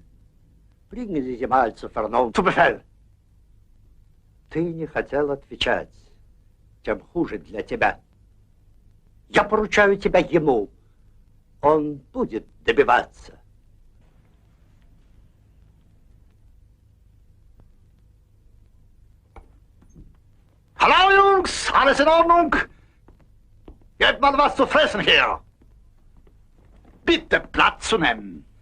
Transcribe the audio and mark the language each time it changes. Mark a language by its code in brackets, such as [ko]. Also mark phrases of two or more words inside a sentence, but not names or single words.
[de] Bringen Sie sie mal zur Vernunft. Zu Befehl. [ru] Ты не хотел отвечать. Тем хуже для тебя. Я поручаю тебя ему. Он будет добиваться. [de] Hallo Jungs, alles in Ordnung? Gebt mal was zu fressen her. Bitte Platz zu nehmen.